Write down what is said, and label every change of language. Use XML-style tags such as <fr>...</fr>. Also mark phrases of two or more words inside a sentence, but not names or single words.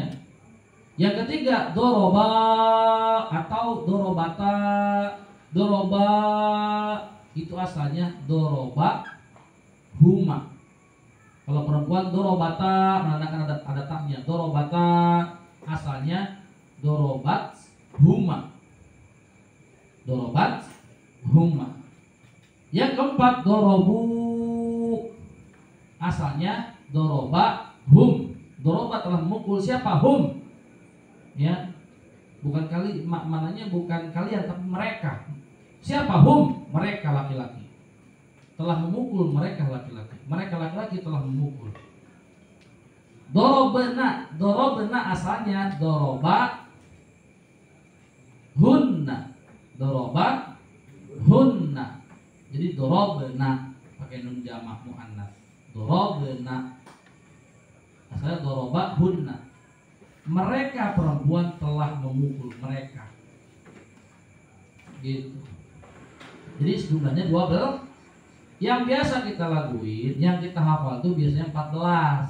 <id>Yang ketiga doroba atau dorobata. Doroba itu asalnya</id> <ar>ضرب هما.</ar> <id>Kalau perempuan dorobata menandakan ada taknya. Dorobata asalnya</id> <ar>ضربت هما. ضربت هما.</ar> <id>Yang keempat dorobu, asalnya</id> <ar>ضرب هم.</ar> <id>Doroba telah memukul. Siapa? Hum. Ya, bukan maknanya bukan kalian, tapi mereka. Siapa? Hum. Mereka laki-laki telah memukul. Mereka laki-laki. Mereka laki-laki telah memukul.</id> <ar>ضربن. ضربن asalnya ضرب هن. ضرب هن.</ar> <id>Jadi dorobena pakai nun jamak muannas.</id> <ar>ضربن asalnya ضرب هن.</ar> <id>Mereka perempuan telah memukul mereka. Gitu. Jadi jumlahnya 12. Yang biasa kita laguin, yang kita hafal tuh biasanya 14.</id>